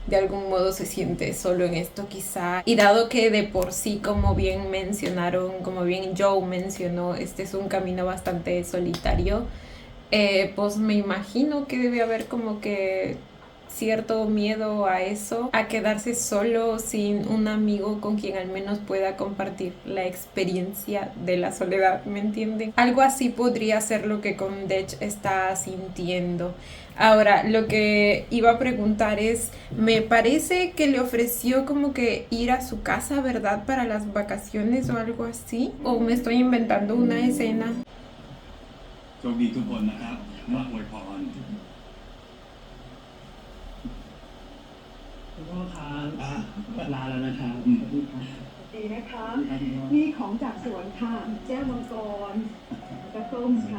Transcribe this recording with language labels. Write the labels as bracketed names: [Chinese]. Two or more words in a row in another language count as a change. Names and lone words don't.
[Spanish] de algún modo se siente solo en esto quizá. Y dado que de por sí, como bien mencionaron, como bien Joe mencionó, este es un camino bastante solitario, pues me imagino que debe haber como que cierto miedo a eso, a quedarse solo sin un amigo con quien al menos pueda compartir la experiencia de la soledad, ¿me entienden? Algo así podría ser lo que Condech está sintiendo. Ahora, lo que iba a preguntar es, me parece que le ofreció como que ir a su casa, ¿verdad? Para las vacaciones o algo así, o me estoy inventando una escena. [Thai] โชคดีทุกคนนะครับมาอวยพร คุณพ่อครับลาแล้วนะครับ ดีนะคะมีของจากสวนค่ะ แจ้วมังกรกระต้มค่ะ